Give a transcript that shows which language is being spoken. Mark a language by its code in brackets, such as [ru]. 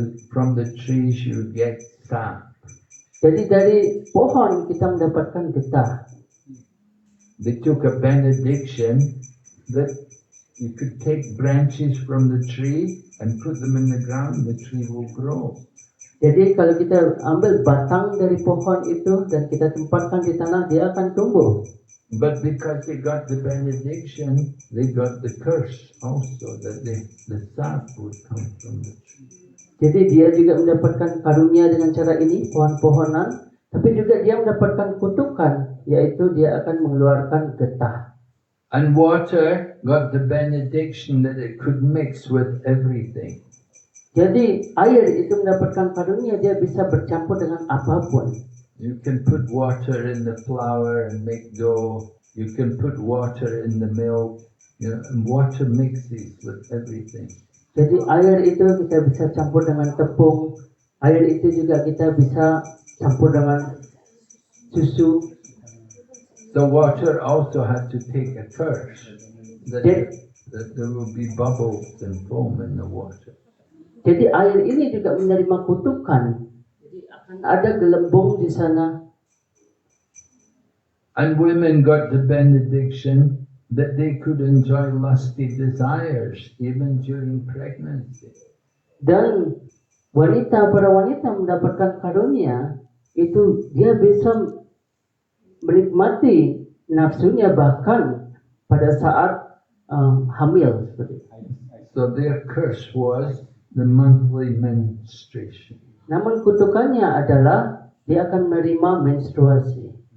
[en] From the trees you get sap. [id] Jadi dari pohon kita mendapatkan getah. [en] They took a benediction that you could take branches from the tree and put them in the ground, the tree will grow. [id] Jadi kalau kita ambil batang dari pohon itu dan kita tempatkan di tanah, dia akan tumbuh. [en] But because they got the benediction, they got the curse also, that the sap would come from the tree. [id] Jadi dia juga mendapatkan karunia dengan cara ini, pohon-pohonan, tapi juga dia mendapatkan kutukan, yaitu dia akan mengeluarkan getah. [en] And water got the benediction that it could mix with everything. [id] Jadi air itu mendapatkan karunia, dia bisa bercampur dengan apapun. [en] You can put water in the flour and make dough. You can put water in the milk. And water mixes with everything. [id] Jadi air itu kita bisa campur dengan tepung. Air itu juga kita bisa campur dengan susu. [en] The water also had to take a curse that there will be bubbles and foam in the water. [id] Jadi air ini juga menerima kutukan. Jadi akan ada gelembung di sana. [en] And women got the benediction that they could enjoy lusty desires even during pregnancy. [id] Dan para wanita mendapatkan karunia itu dia bisa menikmati nafsunya bahkan pada saat hamil. [en] So their curse was the monthly menstruation. [id] Namun kutukannya adalah dia akan menerima menstruasi.